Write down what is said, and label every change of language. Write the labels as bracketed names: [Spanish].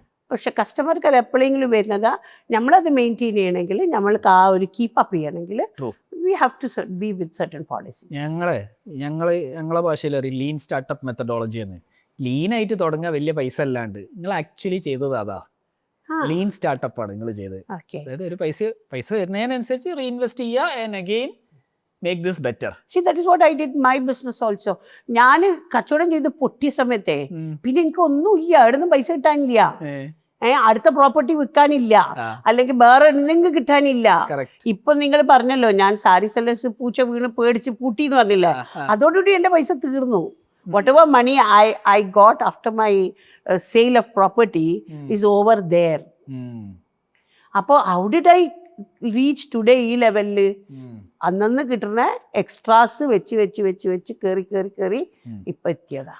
[Malayalam] പക്ഷെ കസ്റ്റമർക്ക് അത് എപ്പോഴെങ്കിലും വരുന്നതാ. നമ്മളത് മെയിൻറ്റെയിൻ ചെയ്യണമെങ്കിൽ, നമ്മൾക്ക് ആ ഒരു കീപ്പ് അപ്പ് ചെയ്യണമെങ്കിൽ [English] We have to be with certain policy. [Malayalam] ഞങ്ങളെ ഭാഷയിൽ ഒരു ലീൻ സ്റ്റാർട്ടപ്പ് മെത്തഡോളജി എന്ന്. ലീനായിട്ട് തുടങ്ങാൻ വലിയ പൈസ അല്ലാണ്ട് നിങ്ങൾ ആക്ച്വലി ചെയ്തത് അതാ, ലീൻ സ്റ്റാർട്ടപ്പ് ആണ് നിങ്ങൾ ചെയ്തത്. അതായത് ഒരു പൈസ വരുന്നതിനനുസരിച്ച് റീഇൻവെസ്റ്റ് ചെയ്യുക [English] And again make this better. See, that is what I did my business also. [Malayalam] ഞാൻ കച്ചവടം ചെയ്ത് പൊട്ടിയ സമയത്തെ പിന്നെ എനിക്ക് ഒന്നുമില്ല, എവിടുന്നും പൈസ കിട്ടാനില്ല, അടുത്ത പ്രോപ്പർട്ടി വിൽക്കാനില്ല, അല്ലെങ്കിൽ വേറെ എന്തെങ്കിലും കിട്ടാനില്ല. ഇപ്പൊ നിങ്ങൾ പറഞ്ഞല്ലോ ഞാൻ സാരി സെല്ലേഴ്സ് പൂച്ച വീണ് പേടിച്ച് പൂട്ടി എന്ന് പറഞ്ഞില്ല, അതോടുകൂടി എന്റെ പൈസ തീർന്നു. [English] whatever money I got after my sale of property is over there. [Malayalam] അപ്പോൾ [English] how did I reach today [Malayalam] ഈ ലെവലില്? അന്നന്ന് കിട്ടുന്ന എക്സ്ട്രാസ് വെച്ച് കേറി ഇപ്പൊ എത്തിയതാ.